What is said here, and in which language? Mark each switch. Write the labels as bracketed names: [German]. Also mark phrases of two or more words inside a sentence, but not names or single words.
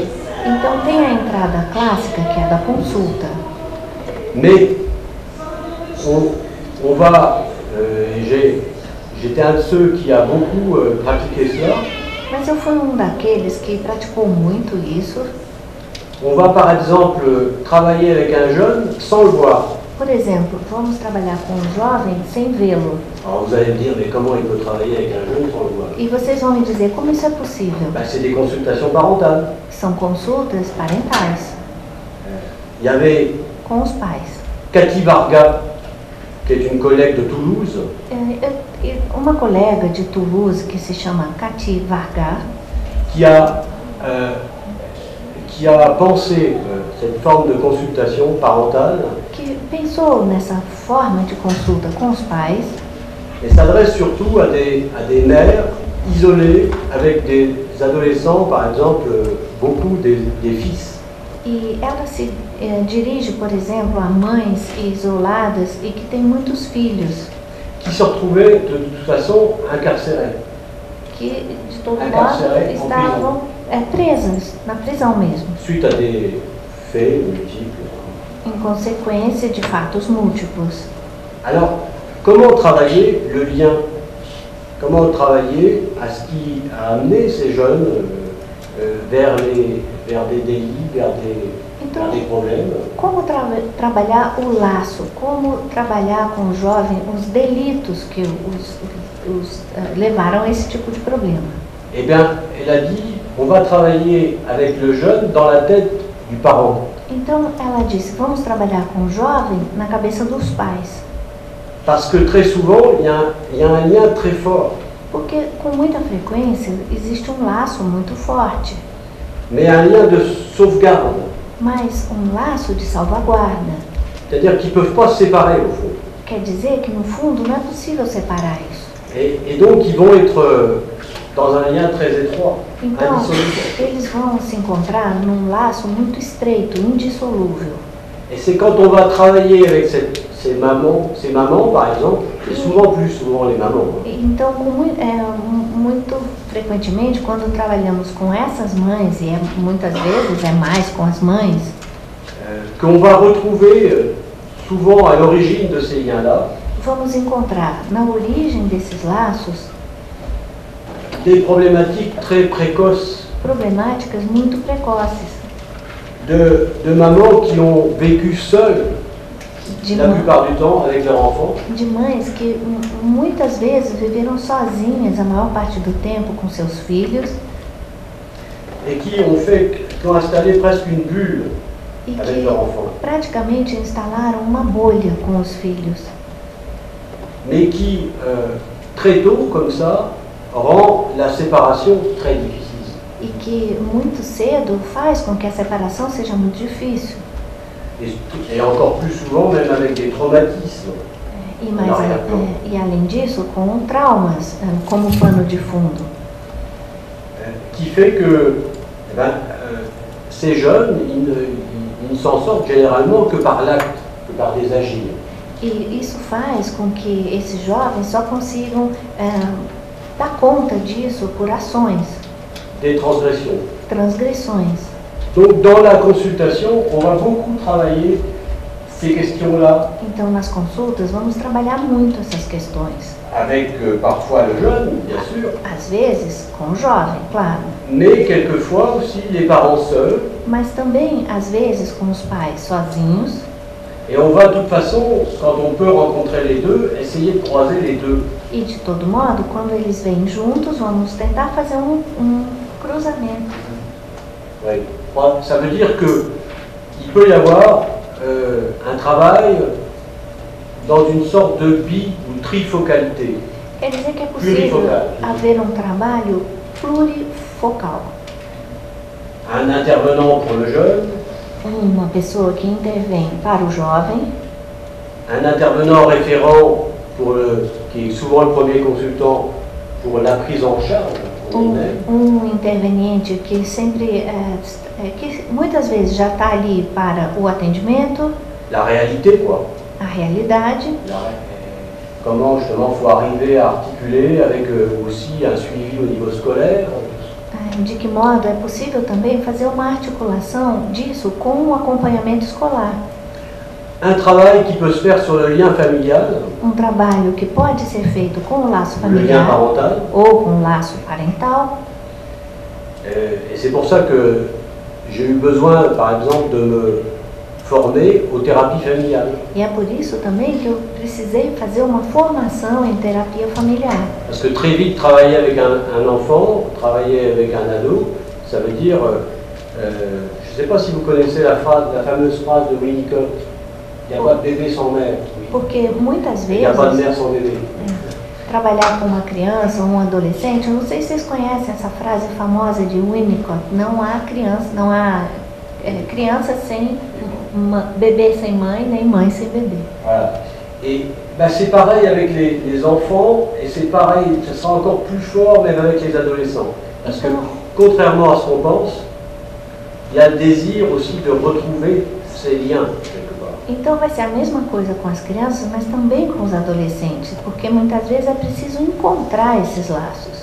[Portuguese] Então tem a entrada clássica que é da consulta. [French] Mais on va, j'étais un de ceux qui a beaucoup pratiqué cela. [Portuguese] Mas eu fui daqueles que praticou muito isso. [French] On va par exemple travailler avec un jeune sans le voir. [Portuguese] Por exemplo, vamos trabalhar com um jovem sem vê-lo. [French] Alors vous allez me dire, mais comment il peut travailler avec un jeune sans le voir? [Portuguese] E vocês vão me dizer como isso é possível. [French] C'est des consultations parentales. [Portuguese] São consultas parentais. [French] Il y avait [Portuguese] com os pais. [French] Cathy Varga, qui est une collègue de Toulouse. [Portuguese] Uma colega de Toulouse que se chama Cathy Varga. [French] Qui a pensé cette forme de consultation parentale. [Portuguese] Que pensou nessa forma de consulta com os pais [French] et s'adresse surtout à des mères isolées avec des adolescents, par exemple, beaucoup des fils. [Portuguese] e ela se dirige, por exemplo, a mães isoladas e que têm muitos filhos, [French] Qui se retrouvaient de toute façon incarcérés. [Portuguese] que de todo [French] Encarcerées [Portuguese] modo [French] en [Portuguese] estavam presas, na prisão mesmo, [French] Suite à des faits multiples. [Portuguese] em consequência de fatos múltiplos. [French] Alors, comment travailler le lien? Comment travailler à ce qui a amené ces jeunes vers des délits, vers des problèmes? [Portuguese] Como trabalhar o laço, como trabalhar com o jovem os delitos que os levaram a esse tipo de problema? [French] Eh bien, elle a dit, on va travailler avec le jeune dans la tête du parent. [Portuguese] Então ela disse, vamos trabalhar com o jovem na cabeça dos pais, [French] Parce que très souvent, il y a un lien très fort, [Portuguese] porque com muita frequência existe um laço muito forte, [French] mais un lien de sauvegarde. [Portuguese] mas um laço de salvaguarda. [French] C'est-à-dire qu'ils ne peuvent pas se séparer au fond. [Portuguese] Quer dizer que no fundo não é possível separar isso. [French] Et donc, ils vont être dans un lien très étroit, [Portuguese] Então, [French] indissoluble. [Portuguese] eles vão se encontrar num laço muito estreito, indissolúvel. [French] Et c'est quand on va travailler avec ces mamans par exemple, et souvent plus souvent les mamans, [Portuguese] Então, muito frequentemente, quando trabalhamos com essas mães, e muitas vezes é mais com as mães, [French] qu'on va retrouver souvent à l'origine de ces liens-là [Portuguese] vamos encontrar na origem desses laços [French] des problématiques très précoces [Portuguese] problemáticas muito precoces [French] de mamans qui ont vécu seules [Portuguese] de, [French] la plupart du temps avec leurs enfants [Portuguese] de mães que muitas vezes viveram sozinhas a maior parte do tempo com seus filhos [French] et qui ont installé presque une bulle [Portuguese] e [French] avec [Portuguese] que [French] leurs enfants, [Portuguese] praticamente instalaram uma bolha com os filhos, [French] mais qui très tôt comme ça rend la séparation très difficile. [Portuguese] e que muito cedo faz com que a separação seja muito difícil. [French] Et encore plus souvent même avec des traumatismes. [Portuguese] E além disso, com traumas como pano de fundo. [French] Qui fait que ces jeunes, ils ne s'en sortent généralement que par l'acte, que par des agirs. [Portuguese] E isso faz com que esses jovens só consigam dar conta disso por ações, [French] Des transgressions. [Portuguese] transgressões. [French] Donc dans la consultation, on va beaucoup travailler ces questions-là [Portuguese] Então, nas consultas, vamos trabalhar muito essas questões. [French] avec parfois le jeune, bien sûr, [Portuguese] Às vezes, com o jovem, claro, [French] mais quelquefois aussi les parents seuls. [Portuguese] mas também, às vezes, com os pais sozinhos. [French] Et on va de toute façon, quand on peut rencontrer les deux, essayer de croiser les deux. [Portuguese] E, de todo modo, quando eles vêm juntos, vamos tentar fazer um cruzamento. [French] Ouais. Ça veut dire qu'il peut y avoir un travail dans une sorte de bi ou trifocalité. [Portuguese] Quer dizer que é possível haver um trabalho plurifocal. [French] Un intervenant pour le jeune, [Portuguese] Uma pessoa que intervém para o jovem, [French] un intervenant référent qui est souvent le premier consultant pour la prise en charge. [Portuguese] Interveniente que sempre, que muitas vezes já está ali para o atendimento, [French] La réalité, quoi. [Portuguese] a realidade, [French] Comment justement il faut arriver à articuler avec aussi un suivi au niveau scolaire. [Portuguese] de que modo é possível também fazer uma articulação disso com o acompanhamento escolar. [French] Un travail qui peut se faire sur le lien familial, [Portuguese] Um trabalho que pode ser feito com o laço [French] le lien [Portuguese] familiar [French] parental. [Portuguese] ou com o laço parental. [French] Et c'est pour ça que j'ai eu besoin, par exemple, de me former aux thérapies familiales. [Portuguese] E é por isso também que eu precisei fazer uma formação em terapia familiar. [French] Parce que très vite, travailler avec un enfant, travailler avec un ado, ça veut dire, je ne sais pas si vous connaissez la fameuse phrase de Winnicott, il n'y a pas de bébé sans mère. [Portuguese] Porque muitas [French] Il n'y a pas de [Portuguese] vezes [French] mère sans bébé. [Portuguese] trabalhar com uma criança ou um adolescente, eu não sei se vocês conhecem essa frase famosa de Winnicott, não há criança, não há criança sem bebê sem mãe, nem mãe sem bebê. [French] Voilà. Et ben, c'est pareil avec les enfants, et c'est pareil, ce sera encore plus fort même avec les adolescents. Parce que, contrairement à ce qu'on pense, il y a le désir aussi de retrouver ces liens, quelque part. [Portuguese] Então vai ser a mesma coisa com as crianças, mas também com os adolescentes, porque muitas vezes é preciso encontrar esses laços.